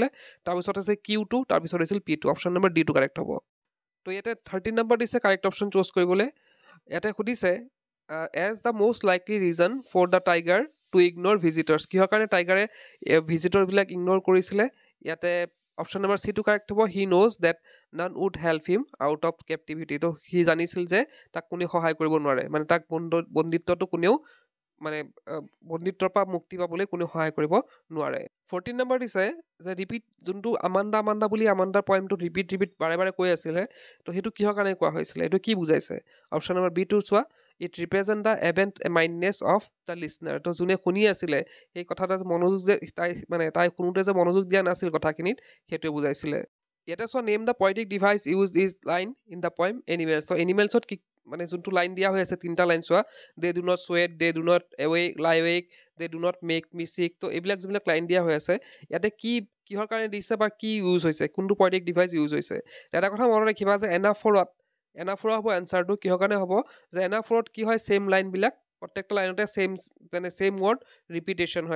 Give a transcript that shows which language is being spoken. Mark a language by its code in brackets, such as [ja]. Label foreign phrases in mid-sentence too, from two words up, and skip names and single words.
[as] তাৰপিছত আছে কিউ2, তাৰপিছত হৈছিল পি2, [en] option number [as] ডিটো কাৰেক্ট হ'ব। তো ইয়াতে 13 নম্বৰ দিছে [en] correct option [as] চুজ কৰিবলৈ। ইয়াতে সুধিছে [en] as the most likely reason for the tiger to ignore visitors, [as] কিহৰ কাৰণে টাইগাৰে ভিজিটৰবিলাক ইগন'ৰ কৰিছিলে। ইয়াতে [en] option number [as] চিটো কাৰেক্ট হ'ব। [en] he knows that none would help him out of captivity, [as] তো সি জানিছিল যে তাক কোনেও সহায় কৰিব নোৱাৰে, মানে তাক বন্দিত্বটো কোনেও মানে বন্দিত্বৰ পৰা মুক্তি পাবলৈ কোনেও সহায় কৰিব নোৱাৰে। 14 নম্বৰ দিছে যে ৰিপিট, যোনটো আমাণ্ডা বুলি আমাণ্ডাৰ পইণ্টটোত ৰিপিট বাৰে বাৰে কৈ আছিলে, তো সেইটো কিহৰ কাৰণে কোৱা হৈছিলে, এইটো কি বুজাইছে। [en] option number [as] বিটো চোৱা, [en] it represent the absent mindedness of the listener, [as] তো যোনে শুনি আছিলে সেই কথাটা মনোযোগ যে তাই শুনোতে যে মনোযোগ দিয়া নাছিল কথাখিনিত, সেইটোৱে বুজাইছিলে। ইয়াতে চোৱা [en] name the poetic device use is line in the poem Animals. [as] তো এনিমেলছত কি মানে যোনটো লাইন দিয়া হৈ আছে, 3টা লাইন চোৱা, [en] they do not sweat, they do not lie awake, they do not make me sick. [as] তো এইবিলাক যিবিলাক লাইন দিয়া হৈ আছে, ইয়াতে কিহৰ কাৰণে দিছে বা কি ইউজ হৈছে, কোনটো [en] poetic device [as] ইউজ হৈছে। এটা কথা মনত ৰাখিবা যে এনাফৰা হ'ব এনচাৰটো, কিহৰ কাৰণে হ'ব যে এনাফৰত কি হয়, ছেইম লাইনবিলাক প্ৰত্যেকটা লাইনতে [en] same word repetition [as] হয়।